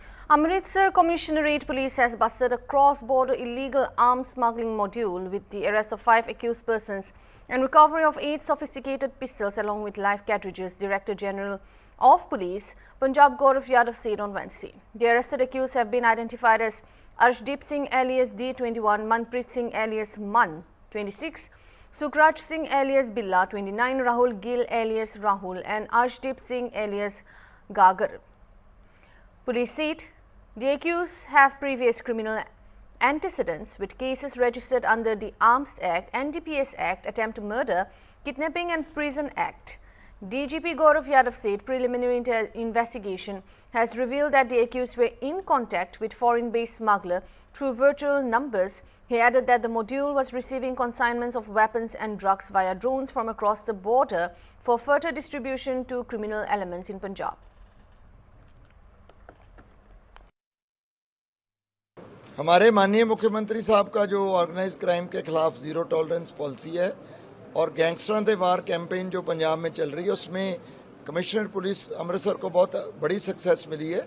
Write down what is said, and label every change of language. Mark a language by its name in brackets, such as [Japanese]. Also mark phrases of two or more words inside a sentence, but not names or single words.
[English] Amritsar Commissionerate Police has busted a cross-border illegal arms smuggling module with the arrest of 5 accused persons and recovery of 8 sophisticated pistols along with live cartridges, Director General of Police Punjab Gaurav Yadav said on Wednesday. The arrested accused have been identified as Arshdeep Singh alias D21, Manpreet Singh alias Man 26, Sukraj Singh alias Billa 29, Rahul Gill alias Rahul and Arshdeep Singh alias Gagar. Police said the accused have previous criminal antecedents with cases registered under the Arms Act, NDPS Act, Attempt to Murder, Kidnapping and Prison Act. DGP Gaurav Yadav said preliminary investigation has revealed that the accused were in contact with foreign-based smuggler through virtual numbers. He added that the module was receiving consignments of weapons and drugs via drones from across the border for further distribution to criminal elements in Punjab. [Hindi] हमारे माननीय मुख्यमंत्री साहब का जो [English] organized crime [Hindi] के खिलाफ [English] zero tolerance policy [Hindi] है और गैंगस्टरों के [English] war campaign [Hindi] जो पंजाब में चल रही है उसमें [English] commissioner police [Hindi] अमृतसर को बहुत बड़ी सक्सेस मिली है।